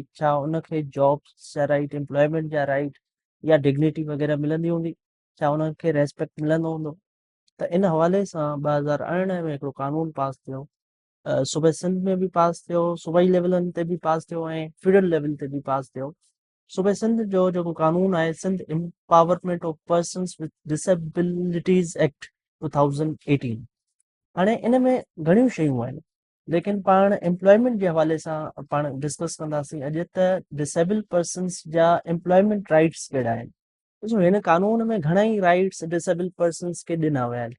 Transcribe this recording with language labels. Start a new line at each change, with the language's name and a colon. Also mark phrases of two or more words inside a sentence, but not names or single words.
Sindhi: छा उनखे जॉब्स जा राइट, एम्प्लॉयमेंट जा राइट या डिग्निटी वग़ैरह मिलंदी हूंदी? छा उनखे रेस्पेक्ट मिलंदो हूंदो? त इन हवाले सां 2018 में हिकिड़ो कानून पास थियो। सूबे सिंध में बि पास थियो, सूबाई लेवलनि ते बि पास थियो ऐं
English: federal level
Sindhi: ते बि पास थियो। सूबे सिंध जो जेको कानून आहे, सिंध एम्पावरमेंट ऑफ पर्सन्स विद डिसेबिलिटीज़ एक्ट 2018। हाणे इन में घणियूं शयूं आहिनि, लेकिन पाण एम्प्लॉयमेंट जे हवाले सां पाण डिस्कस कंदासीं अॼु त
English: disable persons
Sindhi: जा
English: employment rights
Sindhi: कहिड़ा आहिनि। ॾिसो, हिन कानून में घणा ई राइट्स
English: disable persons
Sindhi: खे ॾिना विया आहिनि।